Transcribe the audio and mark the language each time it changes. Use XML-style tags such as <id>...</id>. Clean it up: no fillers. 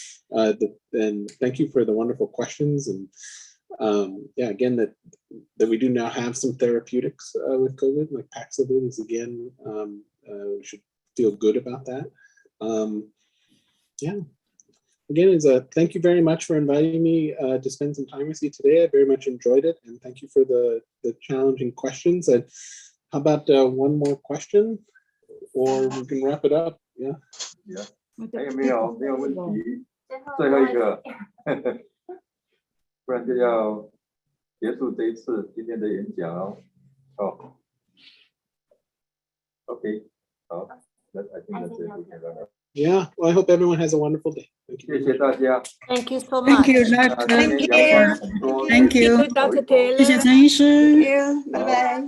<en>And thank you for the wonderful questions. And yeah, again, that we do now have some therapeutics with COVID, like Paxlovid is again, we should feel good about that. Yeah. Again, thank you very much for inviting me to spend some time with you today. I very much enjoyed it, and thank you for the challenging questions. And how about one more question, or we can wrap it up? Yeah.</en> <zh>Yeah. 还有没有问题？最后一个，不然就要结束这一次今天的演讲哦。</zh> <en>哦 ，OK， 好，那 I think that's it. Yeah. Well, I hope everyone has a wonderful day. Thank you.</en> <zh>谢谢大家。</zh> <en>Thank you so Thank much. you, Doctor. Thank you. Thank you, Dr. Taylor.</en> <zh>谢谢陈医师。</zh> <en>Thank you. Bye bye.</en>